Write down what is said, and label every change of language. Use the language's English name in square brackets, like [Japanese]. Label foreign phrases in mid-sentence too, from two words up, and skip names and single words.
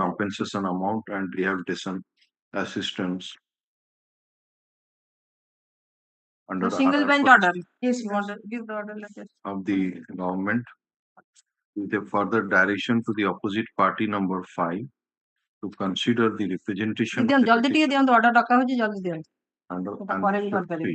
[English] compensation amount and rehabilitation assistance under single R&R bench policy order. Yes, you want to give the order letter of the government with a further direction to the opposite party number 5 to consider the representation of the [Odia] ଜଲ୍ଦି ଟିକେ petition ଦିଅନ୍ତୁ, ଅର୍ଡର ଡକା ହଉଛି, ଜଲ୍ଦି ଦିଅନ୍ତୁ, under ପରେ ବି annexure କରିପାରିବେ।